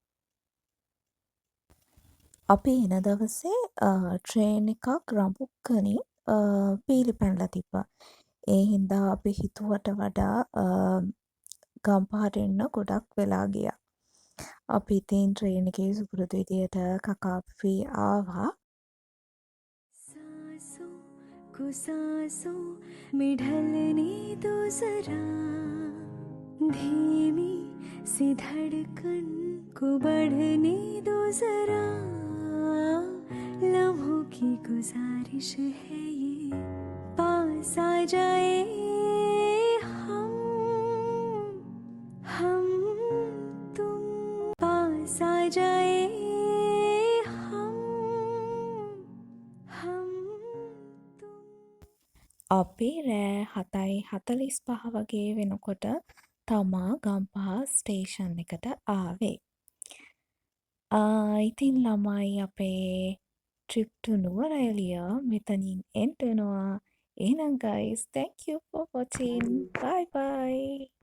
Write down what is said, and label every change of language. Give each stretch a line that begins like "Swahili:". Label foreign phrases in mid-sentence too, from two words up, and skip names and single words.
Sinhala: අපි එන දවසේ ට්‍රේන් එකක් රඹුක්කනින් පීලි පැනලා ඒ හින්දා අපි හිතුවට වඩා ගම්පහට එන්න ගොඩක් වෙලා ගියා. අපි ඉතින් ට්‍රේන් එකේ සුපුරුදු විදියට කකාපි ආවා.
Hindi: सांसों को सांसों में ढलने दो जरा, धीमी सी धड़कन को बढ़ने दो जरा, लम्हों की गुजारिश है ये पास आ जाए हम तुम पास आ जाए हम तुम.
Sinhala: අපි රෑ 7:45 වගේ වෙනකොට තමා ගම්පහ ස්ටේෂන් එකට ආවේ. ඉතින් ළමයි අපේ
English: trip to
Sinhala: නුවරඑළිය මෙතනින් end වෙනවා.
English: එහෙනම් guys, thank you for watching. Bye bye.